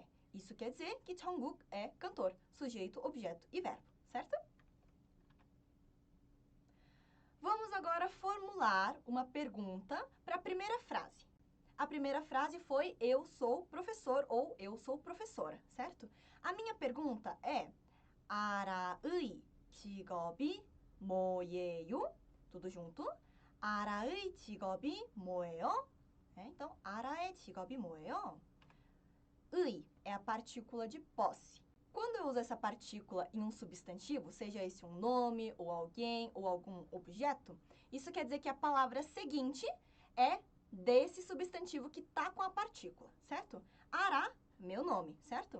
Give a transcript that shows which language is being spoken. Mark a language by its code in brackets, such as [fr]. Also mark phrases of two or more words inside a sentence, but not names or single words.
[pt] Isso quer dizer que 정국 é cantor, sujeito, objeto e verbo. Certo? Vamos agora formular uma pergunta para a primeira frase. A primeira frase foi eu sou professor ou eu sou professora, certo? A minha pergunta é [ko] 아라의 직업이 뭐예요? [pt] Tudo junto? [ko] 아라의 직업이 뭐예요? [pt] Então, [ko] 아라의 직업이 뭐예요? [pt] 의 é a partícula de posse. Quando eu uso essa partícula em um substantivo, seja esse um nome, ou alguém, ou algum objeto, isso quer dizer que a palavra seguinte é desse substantivo que está com a partícula, certo? Ara, meu nome, certo?